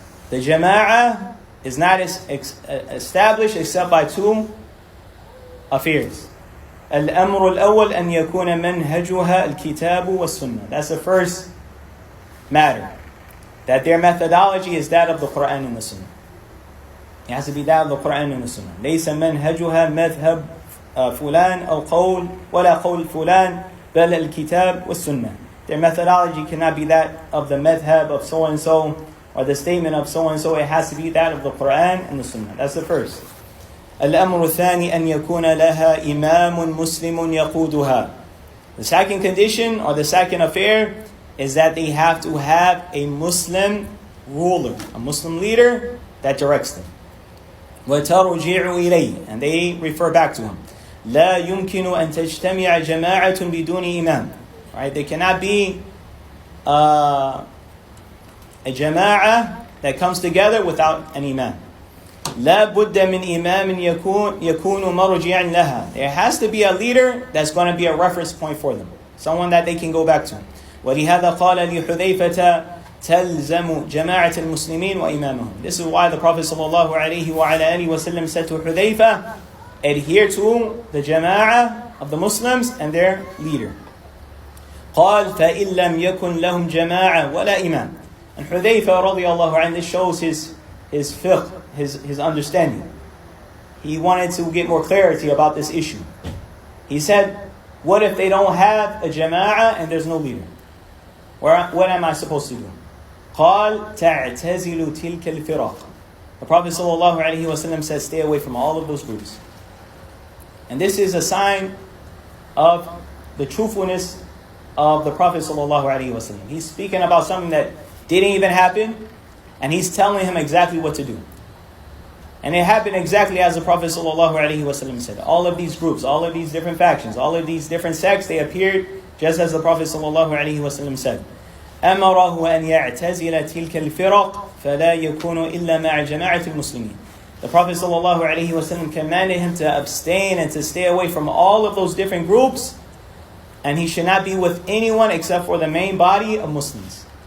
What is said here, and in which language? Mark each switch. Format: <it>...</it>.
<en>The jama'ah is not established except by two affairs.</en> <ar>الأمر الأول أن يكون منهجها الكتاب والسنة.</ar> <en>That's the first matter. That their methodology is that of the Quran and the Sunnah. It has to be that of the Quran and the Sunnah.</en> <ar>ليس منهجها مذهب فلان أو قول ولا قول فلان بل الكتاب والسنة.</ar> <en>Their methodology cannot be that of the madhab of so-and-so or the statement of so-and-so. It has to be that of the Quran and the Sunnah. That's the first.</en> <ar>الأمر الثاني أن يكون لها إمام مسلم يقودها.</ar> <en>The second condition or the second affair is that they have to have a Muslim ruler, a Muslim leader that directs them.</en> <ar>وَتَرْجِعُ إِلَيْهِ,</ar> <en>and they refer back to him.</en> <ar>لَا يُمْكِنُ أَن تَجْتَمِعَ جَمَاعَةٌ بِدُونِ إِمَامٍ.</ar> <en>Right? There cannot be a jama'ah that comes together without an imam.</en> <ar>لا بد من إمام يكون مرجعا لها.</ar> <en>There has to be a leader that's going to be a reference point for them, someone that they can go back to.</en> <ar>ولهذا قال لحذيفة تلزم جماعة المسلمين وإمامهم.</ar> <en>This is why the Prophet sallallahu alaihi wasallam said to Hudayfa, adhere to the jama'ah of the Muslims and their leader.</en> <ar>قال فإن لم يكن لهم جماعة ولا إمام.</ar> <en>And Hudayfa radiallahu anhu, this shows his fiqh, his understanding. He wanted to get more clarity about this issue. He said, what if they don't have a jama'ah and there's no leader? What am I supposed to do?</en> <ar>قال تعتزل تلك الفرق.</ar> <en>The Prophet sallallahu alaihi wasallam says, stay away from all of those groups. And this is a sign of the truthfulness of the Prophet sallallahu alaihi wasallam. He's speaking about something that didn't even happen, and he's telling him exactly what to do. And it happened exactly as the Prophet sallallahu alaihi wasallam said. All of these groups, all of these different factions, all of these different sects, they appeared just as the Prophet sallallahu alaihi wasallam said.</en> <ar>أمره أن يعتزل تلك الفرق فلا يكون إلا مع جماعة المسلمين.</ar> <en>The Prophet sallallahu alaihi wasallam commanded him to abstain and to stay away from all of those different groups, and he should not be with anyone except for the main body of Muslims.</en>